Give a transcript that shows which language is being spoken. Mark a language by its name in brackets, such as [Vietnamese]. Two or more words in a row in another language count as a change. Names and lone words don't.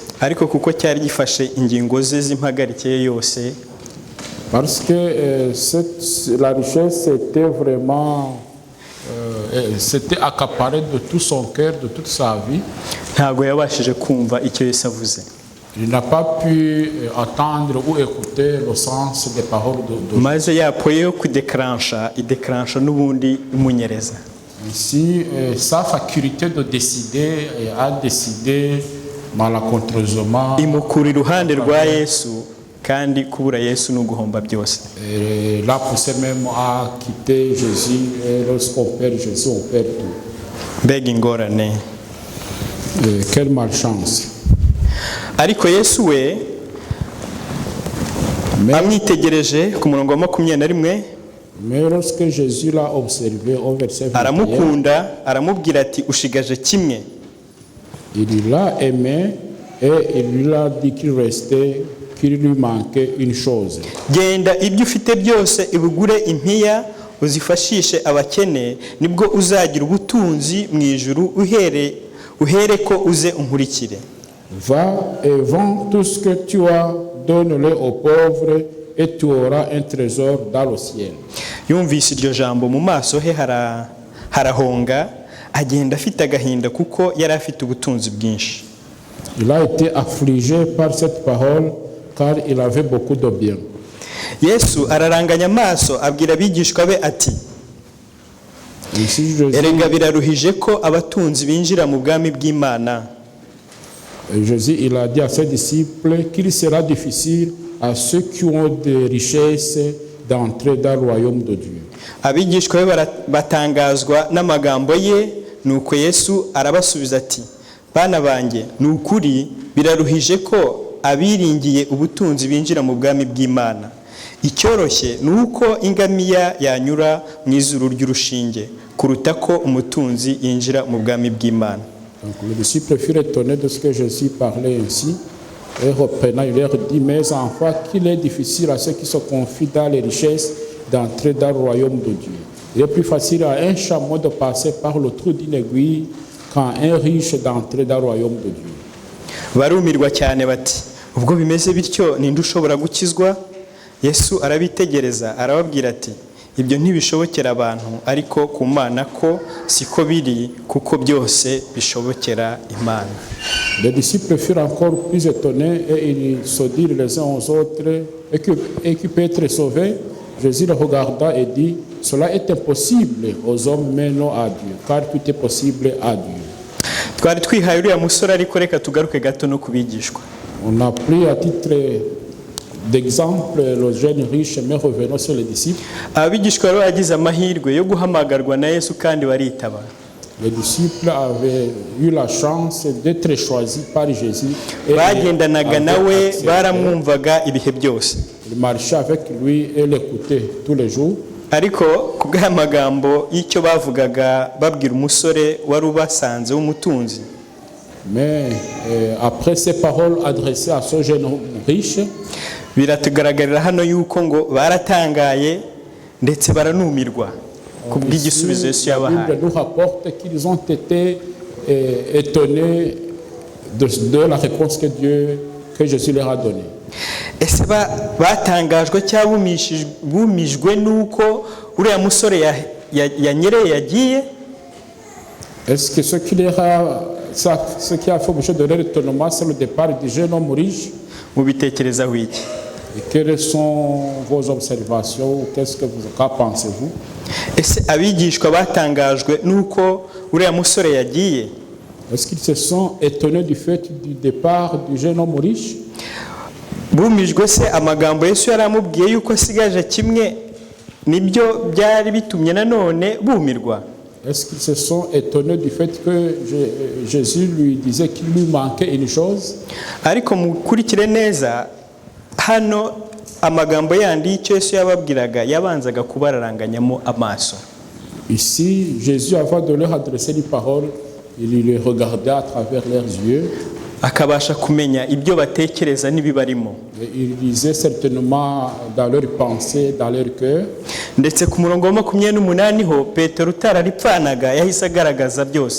[Kinyarwanda] ariko kuko cyari gifashe ingingo ze z'impagarike yose, [French] parce que la richesse était vraiment c'était accaparé de tout son cœur, de toute sa vie. [Kinyarwanda] Ntago yabashije kumva icyo Yesu avuze. [French] Il n'a pas pu entendre ou écouter le sens des paroles de [Kinyarwanda] maze yapoye yo kudeclencha ideclencha n'ubundi imunyereza. [French] Ainsi, sa faculté de décider a décidé malencontreusement. [Kinyarwanda] Imukura iruhande rwa Yesu, kandi kubura Yesu no guhomba byose. [French] L'a poussé même à quitter Jésus, et lorsqu'on perd Jésus, on perd tout. [Kinyarwanda] Mbega ingorane. [French] Quelle malchance. [Kinyarwanda] Ariko Yesu we amwitegereje ku murongo wa 21. [French] Mais lorsque Jésus l'a observé au verset 21, [Kinyarwanda] aramukunda aramubwira ati ushigaje kimwe. [French] Il l'a aimé et il lui a dit qu'il lui manquait une chose. [Kinyarwanda] Genda ibyo ufite byose ibugure impiya uzifashishe abakene, nibwo uzagira ubutunzi mu ijuru, uhere ko uze unkurikire. [French] Va et vends tout ce que tu as, donne-le aux pauvres et tu auras un trésor dans le ciel. [Kinyarwanda] Yumvise iryo jambo mu maso he harahonga, agenda afite agahinda kuko yari afite ubutunzi bwinshi. [French] Il a été affligé par cette parole car il avait beaucoup de bien. [Kinyarwanda] Yesu araranganya amaso abwira abigishwa be ati, erega biraruhije ko abatunzi binjira mu bwami bw'Imana. [French] Jésus il a dit à ses disciples qu'il sera difficile à ceux qui ont des richesses d'entrer dans le royaume de Dieu. [Kinyarwanda] Abigishwa be batangazwa n'amagambo ye, nuko Yesu arabasubiza ati, bana banjye nukuri biraruhije ko abiringiye ubutunzi binjira mu bwami bw'Imana. Icyoroshye nuko ingamiya yanyura mu izuru ry'urushinge kuruta ko umutunzi yinjira mu bwami bw'Imana. [French] Donc les disciples furent étonnés de ce que Jésus parlait ainsi, et reprenant il leur dit, mes enfants, qu'il est difficile à ceux qui se confient dans les richesses d'entrer dans le royaume de Dieu. Il est plus facile à un chameau de passer par le trou d'une aiguille qu'à un riche d'entrer dans le royaume de Dieu. [Kinyarwanda] Barumirwa cyane bati, ubwo bimeze bityo ninde ushobora gukizwa? Yesu arabitegereza arababwira ati ibyo ntibishobokera abantu, ariko ku Mana ko siko biri, kuko byose bishobokera Imana. [French] Les disciples furent encore plus étonnés et ils se dirent les uns aux autres, et qui peut être sauvé? Jésus les regarda et dit, cela est impossible aux hommes, mais non à Dieu, car tout est possible à Dieu. [Kinyarwanda] Twari twihaye uriya musore, ariko reka tugaruke gato no kubigishwa. [French] On a pris à titre d'exemple le jeune riche, mais revenons sur les disciples. [Kinyarwanda] Abigishwa rero bagize amahirwe yo guhamagarwa na Yesu kandi baritaba. [French] Les disciples avaient eu la chance d'être choisis par Jésus. [Kinyarwanda] Bagendanaga nawe, baramwumvaga ibihe byose. [French] Ils marchaient avec lui et l'écoutaient tous les jours. [Kinyarwanda] Ariko kubw'amagambo y'icyo bavugaga babwira umusore wari ubasanze w'umutunzi. [French] Mais après ces paroles adressées à ce jeune riche, [Kinyarwanda] biratugaragarira hano yuko ngo baratangaye ndetse baranumirwa kubw'igisubizo Yesu yabahaye. [French] La Bible nous rapporte qu'ils ont été étonnés de la réponse que Jésus leur a donnée. [Kinyarwanda] Ese batangajwe cyangwa bumijwe nuko uriya musore yanyereye yagiye? [French] Est-ce que ce qui a fait objet de leur étonnement, c'est le départ du jeune homme riche? [Kinyarwanda] Mubitekerezaho iki? [French] Et quelles sont vos observations? Qu'en pensez-vous? [Kinyarwanda] Ese abigishwa batangajwe nuko uriya musore yagiye? [French] Est-ce qu'ils se sont étonnés du fait du départ du jeune homme riche? [Kinyarwanda] Bumijwe se amagambo Yesu yaramubwiye yuko asigaje kimwe nibyo byari bitumye nanone bumirwa? [French] Est-ce qu'ils se sont étonnés du fait que Jésus lui disait qu'il lui manquait une chose? [Kinyarwanda] Ariko mukurikire neza hano amagambo yandi y'icyo Yesu yababwiraga yabanzaga kubararanganyamo amaso. [French] Ici, Jésus, avant de leur adresser une parole, il les regardait à travers leurs yeux. [Kinyarwanda] Akabasha kumenya ibyo batekereza n'ibibarimo. [French] Il disait certainement dans leurs pensées, dans leur cœur. [Kinyarwanda] Ndetse ku murongo wa 28 ho Petero utararipfanaga yahise agaragaza byose.